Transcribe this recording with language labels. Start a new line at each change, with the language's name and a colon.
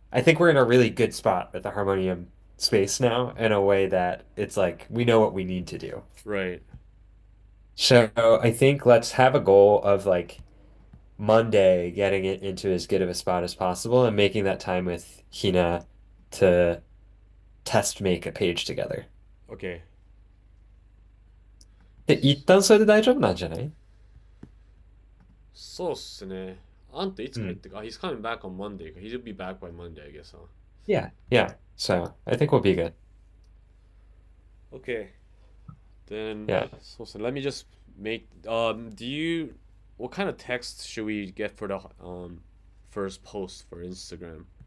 English: I think we're in a really good spot with the Harmonium space now in a way that it's like we know what we need to do. right. So I think let's have a goal of like Monday getting it into as good of a spot as possible and making that time with Hina to test make a page together. Okay.
Japanese: で、一旦それで大丈夫なんじゃない？そうっすね。あんたいつ帰ってか、
English: he's coming back on Monday. He'll be back by Monday, I guess, huh? Yeah, yeah. So I think we'll be good. Okay. Then, Yeah. so let me just make, what kind of text should we get for the first post for Instagram?